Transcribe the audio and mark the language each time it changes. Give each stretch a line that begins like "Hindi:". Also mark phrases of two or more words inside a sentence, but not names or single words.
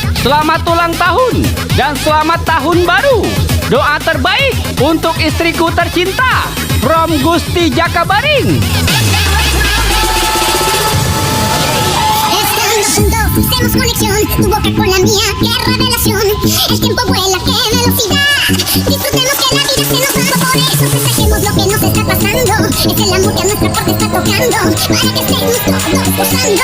Indonesian: Selamat ulang tahun dan selamat tahun baru. Doa terbaik untuk istriku tercinta from Gusti Jakabaring.
Spanish: Hacemos conexión, tu boca con la mía, qué revelación. El tiempo vuela, qué velocidad. Disfrutemos que la vida se nos va, por eso festejemos lo que nos está pasando. Es el amor que a nuestra puerta está tocando, para que estemos todos gozando.